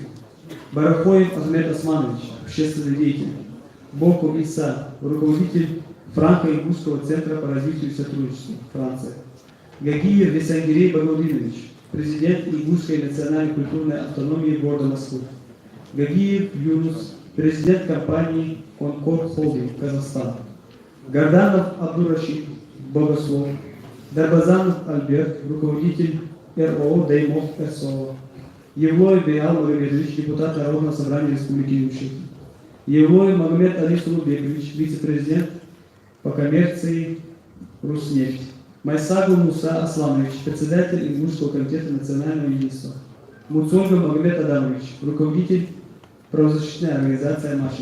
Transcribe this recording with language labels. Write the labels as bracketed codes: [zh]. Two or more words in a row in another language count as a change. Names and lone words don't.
[ru] Барахоев Ахмед Османович, общественный деятель. Боков Иса, руководитель Франко-Ингушского центра по развитию и сотрудничеству, Франция. Гагиев Весангирей Багаудинович, президент Ингушской национальной культурной автономии города Москвы. Гагиев Юнус, президент компании Конкорд Холдинг, Казахстан. Горданов Абдурашид, богослов. Дарбазанов Альберт, руководитель РОО Даймов СО. Евлой Беал Магомедович, депутат Народного собрания Республики Ингушетия. Евлой Магомед Алис Рубекович, вице-президент по коммерции Руснефть. Майсагу Муса Асланович, председатель Ингушского комитета национального единства. Муцонга Магомед Адамович, руководитель правозащитной организации Амашев.